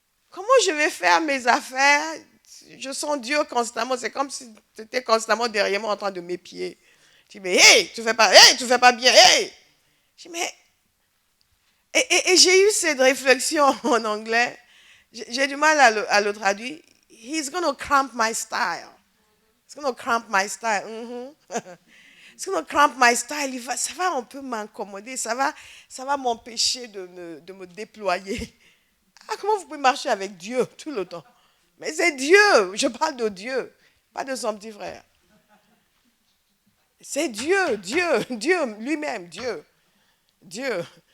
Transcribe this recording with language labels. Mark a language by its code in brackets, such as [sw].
[fr] Comment je vais faire mes affaires? Je sens Dieu constamment. C'est comme si tu étais constamment derrière moi en train de m'épier. Je dis, mais hey, tu fais pas bien, hey! Je dis, mais... Et j'ai eu cette réflexion en anglais. J'ai du mal à le traduire. [en] He's going to cramp my style. He's going to cramp my style. He's going to cramp my style. [fr] Ça va un peu m'accommoder. Ça va m'empêcher de me déployer. Ah, comment vous pouvez marcher avec Dieu tout le temps? Mais c'est Dieu. Je parle de Dieu, pas de son petit frère. C'est Dieu lui-même, Dieu.